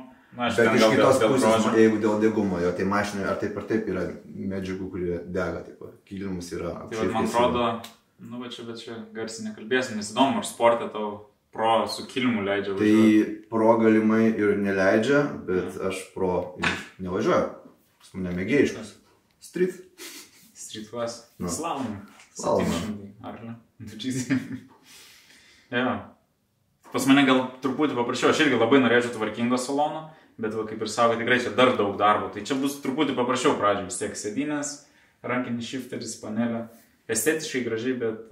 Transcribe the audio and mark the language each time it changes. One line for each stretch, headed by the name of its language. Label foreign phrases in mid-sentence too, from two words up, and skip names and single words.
Lithuanian: Bet iš kitos pusės, jeigu dėl degumo, jo tai mašinai ar taip yra medžiagų, kurie dega, kilimus yra apširkės. Tai man atrodo, bet čia garsiai nekalbėsim, nes įdomu, ar sportą tau pro su kilimu leidžia važiuoti. Tai pro galimai ir neleidžia, bet aš pro nevažiuoju. Pas mane mėgėjiškas.
English: Street class. Slalom.
Lithuanian: Ar ne? Jo. Pas mane gal truputį paprašiau, aš irgi labai norėčiau tvarkingo salono, bet kaip ir sako, tikrai čia dar daug darbo. Tai čia bus truputį paprašiau pradžioj, vis tiek sėdynės, rankinis shifteris, panelė. Estetiškai gražiai, bet...